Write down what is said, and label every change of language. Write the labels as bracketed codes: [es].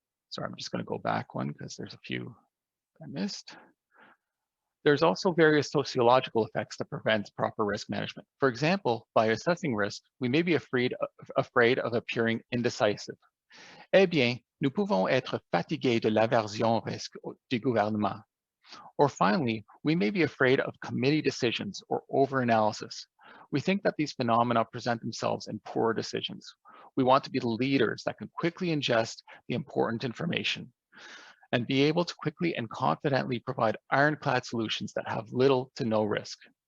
[en] Sorry, I'm just going to go back one because there's a few I missed. There's also various sociological effects that prevent proper risk management. For example, by assessing risk, we may be afraid of appearing indecisive. [fr] Eh bien, nous pouvons être fatigués de l'aversion au risque du gouvernement. [en] Or finally, we may be afraid of committee decisions or over-analysis. We think that these phenomena present themselves in poor decisions. We want to be the leaders that can quickly ingest the important information and be able to quickly and confidently provide ironclad solutions that have little to no risk.